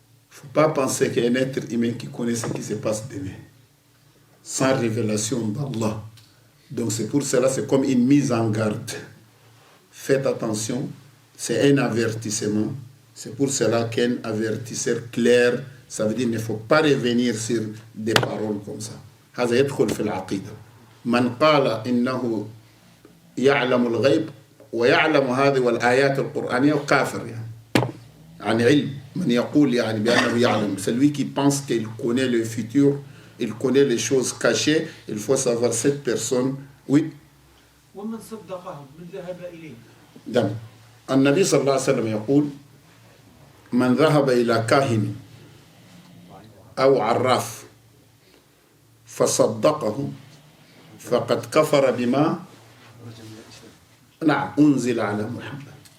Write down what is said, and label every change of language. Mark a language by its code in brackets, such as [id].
[fr] Il ne faut pas penser qu'il y a un être humain qui connaît ce qui se passe demain, sans révélation d'Allah. Donc c'est pour cela, c'est comme une mise en garde. Faites attention, c'est un avertissement. C'est pour cela qu'un avertisseur clair, ça veut dire qu'il ne faut pas revenir sur des paroles comme ça. [ar] هذا يدخل في العقيدة. من قال إنه يعلم الغيب ويعلم هذه والآيات القرآنية كافر يعني علم. من يقول يعني بأنه يعلم. [fr] Celui qui pense qu'il connaît le futur, il connaît les choses cachées, il faut savoir cette personne. Oui. [ar] ومن صدقه من ذهب إليه. دم. النبي صلى الله عليه وسلم يقول من ذهب إلى كاهن أو عراف فصدقه فقد كفر بما نعم أنزل على محمد.